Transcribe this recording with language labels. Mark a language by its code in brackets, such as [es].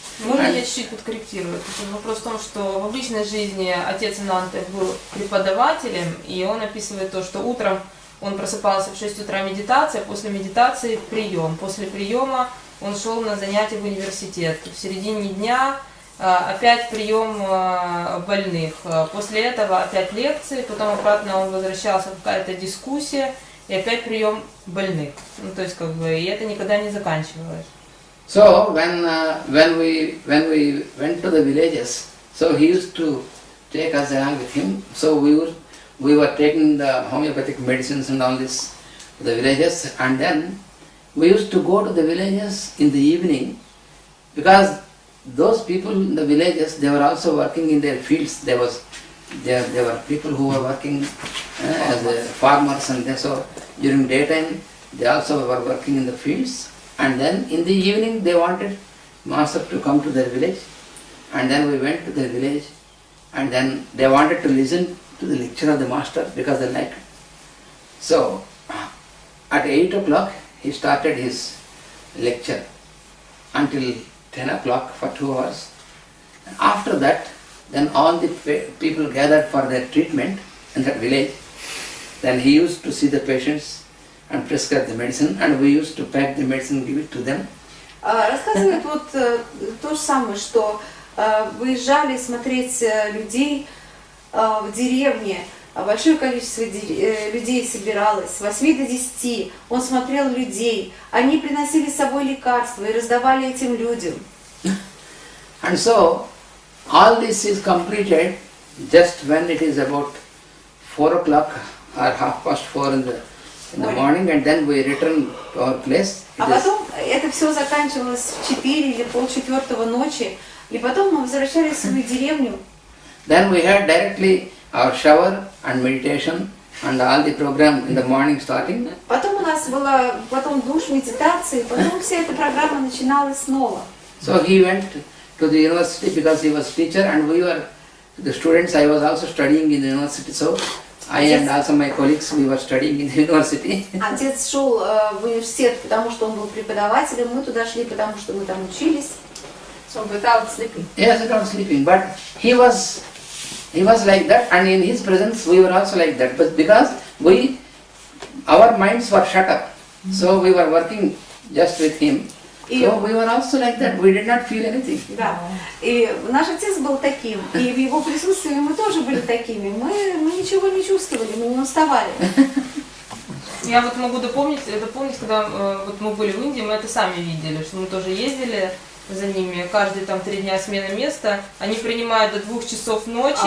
[ru] Можно я чуть-чуть подкорректирую? Вопрос в том, что в обычной жизни отец Ананты был преподавателем, и он описывает то, что утром он просыпался в 6 утра медитация, после медитации прием, после приема он шел на занятия в университет. В середине дня опять прием больных. После этого опять лекции, потом обратно он возвращался в какая-то дискуссия, и опять прием больных. Ну, то есть, и это никогда не заканчивалось. [en] So when we went to the villages, so he used to take us along with him. So we were taking the homeopathic medicines and all this to the villages, and then we used to go to the villages in the evening, because those people in the villages, they were also working in their fields. There were people who were working as farmers, and so during daytime they also were working in the fields, and then in the evening they wanted master to come to their village, and then we went to their village, and then they wanted to listen to the lecture of the master because they liked it. So at 8 o'clock he started his lecture until 10 o'clock for 2 hours. After that, then all the people gathered for their treatment in that village. Then he used to see the patients and prescribe the medicine, and we used to pack the medicine and give it to them. [ru] Рассказывает вот то же самое, что выезжали смотреть людей в деревне, большое количество людей собиралось, с 8 до 10, он смотрел людей, они приносили с собой лекарства и раздавали этим людям. [en] And so, all this is completed just when it is about 4 o'clock or 4:30 in the morning, and then we return to our place. [ru] А потом это все заканчивалось в 4 или полчетвертого ночи, и потом мы возвращались в свою деревню. [en] Then we had directly our shower and meditation and all the program in the morning starting. [ru] Потом у нас была душ, медитации, потом вся эта программа начиналась снова. [en] So he went to the university because he was teacher, and we were the students. I was also studying in the university, so I and also my colleagues, we were studying in the university. [ru] Отец шел в университет, потому что он был преподавателем, мы туда шли, потому что мы там учились. [en] So without sleeping. Yes, without sleeping, but he was like that, and in his presence we were also like that. But because our minds were shut up, so we were working just with him. So we were also like that. We did not feel anything. [ru] Да. И наш отец был таким, и в его присутствии мы тоже были такими. Мы ничего не чувствовали, мы не уставали. Я вот могу дополнить, когда вот мы были в Индии, мы это сами видели, что мы тоже ездили за ними, каждые там 3 дня смена места, они принимают до 2 часов ночи.